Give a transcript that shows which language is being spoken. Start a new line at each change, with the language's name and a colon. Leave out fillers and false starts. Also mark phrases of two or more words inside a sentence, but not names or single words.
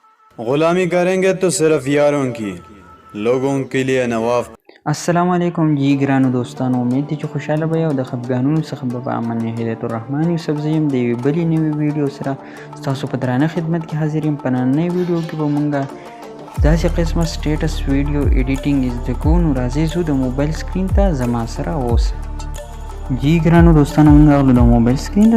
Hindi: गुलामी करेंगे तो सिर्फ यारों की, लोगों के लिए नवाब।
Arabic: السلام علیکم
Pashto: جی ګرانو دوستانو، امید دی چې خوشاله به یې او د خفګانونو څخه به په امن یې. هدایت الرحمن یوسف زه یم د یوې بلې نوې ویډیو سره ستاسو په درانه خدمت کې حاضر یم. په نننۍ ویډیو کې به مونږ داسې قسمه
English: status video editing
Pashto: زده کوو. نو راځئ ځو د
English: mobile screen
Pashto: ته زما سره اوسئ. جی ګرانو دوستانو، مونږ راغلو د
English: mobile screen
Pashto: ته.